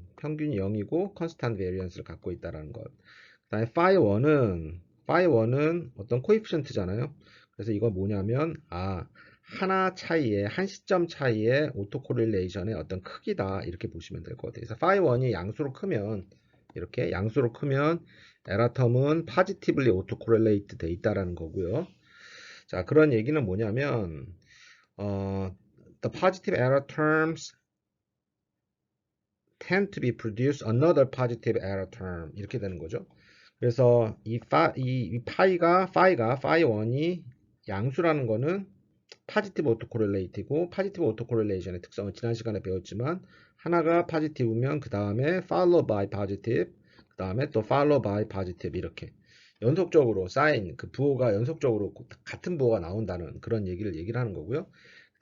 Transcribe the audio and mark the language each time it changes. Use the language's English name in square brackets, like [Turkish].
[Korean] 평균이 0이고 컨스탄트 베리언스를 갖고 있다는 것. 그다음에 phi1은 어떤 코이피션트잖아요. 그래서 이건 뭐냐면 하나 차이에 한 시점 차이의 오토 코릴레이션의 어떤 크기다, 이렇게 보시면 될 것 같아요. 그래서 phi1이 양수로 크면 이렇게 양수로 크면 에라텀은 파지티블리 오토 코릴레이트 돼 있다라는 거고요. 자, 그런 얘기는 뭐냐면 [English] the positive error terms tend to be produce another positive error term, [Korean] 이렇게 되는 거죠. 그래서 이 파이가 phi1이 양수라는 거는 파지티브 오토코릴레이트이고, 파지티브 오토코릴레이션의 특성은 지난 시간에 배웠지만 하나가 파지티브면 그 다음에 [English] follow by positive, [Korean] 그 다음에 또 follow by positive, 이렇게 연속적으로 사인, 그 부호가 연속적으로 같은 부호가 나온다는 그런 얘기를 하는 거고요. 그